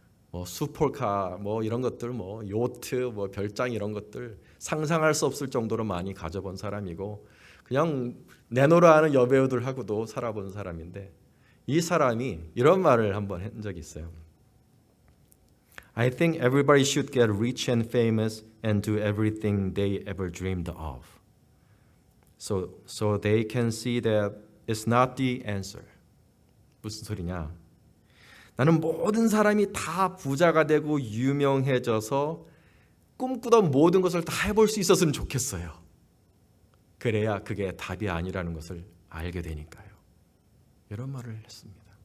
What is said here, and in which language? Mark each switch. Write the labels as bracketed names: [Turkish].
[Korean] 뭐 슈퍼카 뭐 이런 것들 뭐 요트 뭐 별장 이런 것들 상상할 수 없을 정도로 많이 가져본 사람이고 그냥 내노라 하는 여배우들하고도 살아본 사람인데 이 사람이 이런 말을 한번 한 적이 있어요. [English] I think everybody should get rich and famous and do everything they ever dreamed of. So they can see that it's not the answer. [Korean] 무슨 소리냐? 나는 모든 사람이 다 부자가 되고 유명해져서 꿈꾸던 모든 것을 다 해볼 수 있었으면 좋겠어요. 그래야 그게 답이 아니라는 것을 알게 되니까요. 이런 말을 했습니다.